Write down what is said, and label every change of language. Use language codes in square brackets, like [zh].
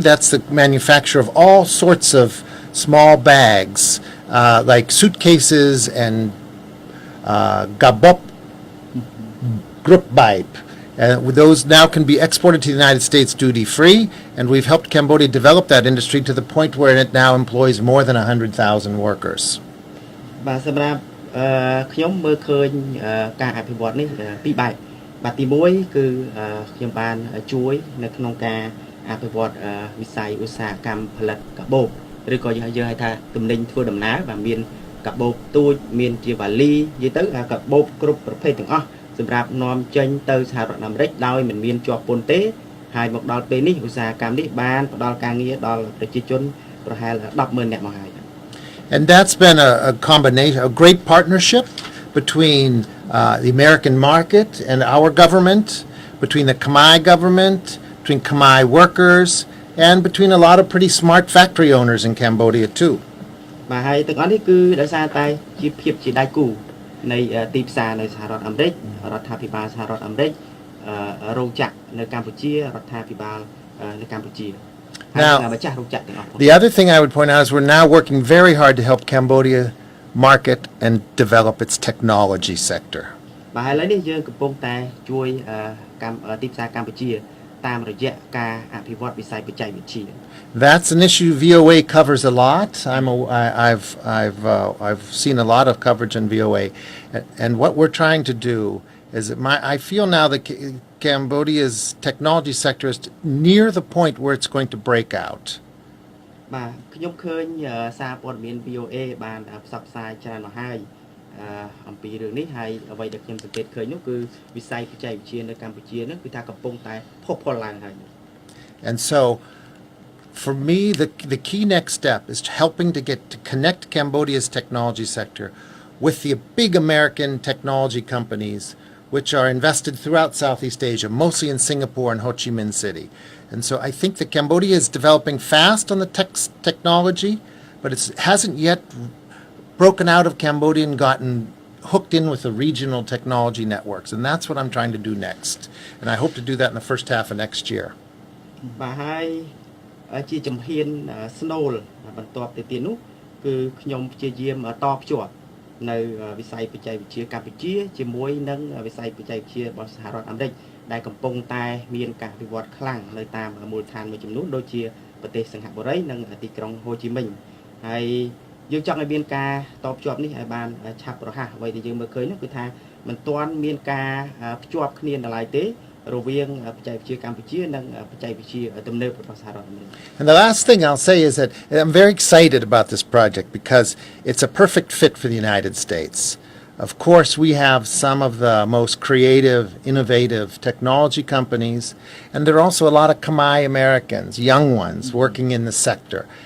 [en] That's the manufacture of all sorts of small bags, like suitcases and gabop, group bipe. Those now can be exported to the United States duty free, and we've helped Cambodia develop that industry to the point where it now employs more than 100,000 workers. [km] បាទសម្រាប់ខ្ញុំមើលឃើញការអភិវឌ្ឍនេះពីរបែបបាទទី1គឺខ្ញុំបានជួយនៅក្នុងការអភិវឌ្ឍវិស័យឧស្សាហកម្មផលិតកាបូបឬក៏យើងហៅថាទំនិញធ្វើដំណើរបាទមានកាបូបទូចមានជាវ៉ាលីនិយាយទៅកាបូបគ្រប់ប្រភេទទាំងអស់សម្រាប់នាំចេញទៅសហរដ្ឋអាមេរិកដោយមិនមានជាប់ពន្ធទេហើយមកដល់ពេលនេះឧស្សាហកម្មនេះបានផ្ដល់ការងារដល់ប្រជាជនប្រហែល 10,000 នាក់មកហើយ [en] And that's been a combination, a great partnership between the American market and our government, between the Khmer government, between Khmer workers, and between a lot of pretty smart factory owners in Cambodia too. [km] បាទហើយទាំងអស់នេះគឺដោយសារតែជាភាពជាដៃគូនៃទីផ្សារនៅសហរដ្ឋអាមេរិករដ្ឋាភិបាលសហរដ្ឋអាមេរិករោងចក្រនៅកម្ពុជារដ្ឋាភិបាលនៅកម្ពុជា [en] Now, the other thing I would point out is we're now working very hard to help Cambodia market and develop its technology sector. [km] បាទហើយឥឡូវនេះយើងកំពុงតែជួយទីផ្សារកម្ពុជាតាមរយៈការអភិវឌ្ឍវិស័យបច្ចេកវិទ្យា [en] That's an issue VOA covers a lot. I've seen a lot of coverage on VOA, and what we're trying to do is I feel now that Cambodia's technology sector is near the point where it's going to break out. [km] បាទខ្ញុំឃើញសារព័ត៌មាន VOA បានផ្សព្វផ្សាយច្រើនមកហើយអំពីរឿងនេះហើយអ្វីដែលខ្ញុំសង្កេតឃើញនោះគឺវិស័យបច្ចេកវិទ្យានៅកម្ពុជានោះគឺថាកំពុងតែផុសផុលឡើងហើយ [en] And so for me the key next step is helping to connect Cambodia's technology sector with the big American technology companies which are invested throughout Southeast Asia, mostly in Singapore and Ho Chi Minh City. And so I think that Cambodia is developing fast on the technology, but it hasn't yet broken out of Cambodia and gotten hooked in with the regional technology networks. And that's what I'm trying to do next. And I hope to do that in the first half of next year. [km] បាទហើយជាជំហានស្នូលបន្ទាប់ទៅទៀតនោះគឺខ្ញុំព្យាយាមតភ្ជាប់នៅវិស័យបច្ចេកវិទ្យាកម្ពុជាជាមួយនឹងវិស័យបច្ចេកវិទ្យារបស់សហរដ្ឋអាមេរិកដែលកំពុងតែមានការវិវត្តខ្លាំងនៅតាមមូលដ្ឋានមួយចំនួនដូចជាប្រទេសសិង្ហបុរីនិងទីក្រុងហូជីមិញហើយ យើងចង់ឲ្យមានការតភ្ជាប់នេះឲ្យបានឆាប់រហ័សអ្វីដែលយើងមើលឃើញនោះគឺថាមិនទាន់មានការភ្ជាប់គ្នានៅឡើយទេរវាងបច្ចេកវិទ្យាកម្ពុជានិងបច្ចេកវិទ្យាទំនើបរបស់សហរដ្ឋអាមេរិក [en] And the last thing I'll say is that I'm very excited about this project because it's a perfect fit for the United States. Of course, we have some of the most creative, innovative technology companies, and there are also a lot of Khmer Americans, young ones, working in the sector.